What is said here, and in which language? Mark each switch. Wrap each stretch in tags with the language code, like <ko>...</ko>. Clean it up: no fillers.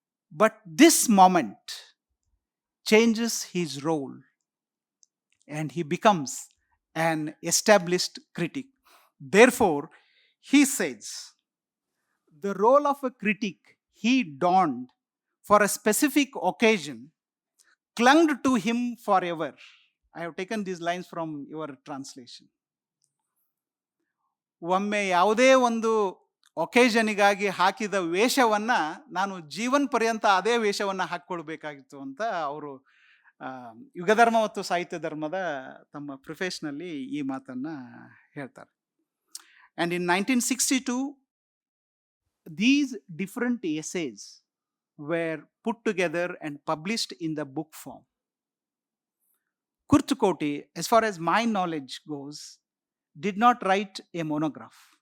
<en>But this moment changes his role, and he becomes an established critic. Therefore, he says, the role of a critic he donned for a specific occasion clung to him forever. I have taken these lines from your translation.</en> <kn>ಒಮ್ಮೆ ಯಾವುದೇ ಒಂದು ಒಕೇಷನಿಗಾಗಿ ಹಾಕಿದ ವೇಷವನ್ನ ನಾನು ಜೀವನ ಪರ್ಯಂತ ಅದೇ ವೇಷವನ್ನ ಹಾಕ್ಕೊಳ್ಬೇಕಾಗಿತ್ತು ಅಂತ ಅವರು ಯುಗಧರ್ಮ ಮತ್ತು ಸಾಹಿತ್ಯ ಧರ್ಮದ ತಮ್ಮ ಪ್ರಿಫೇಸ್ನಲ್ಲಿ ಈ ಮಾತನ್ನ ಹೇಳ್ತಾರೆ.</kn> <en>And in 1962, these different essays were put together and published in the book form. Kurtkoti, as far as my knowledge goes, did not write a monograph.</en>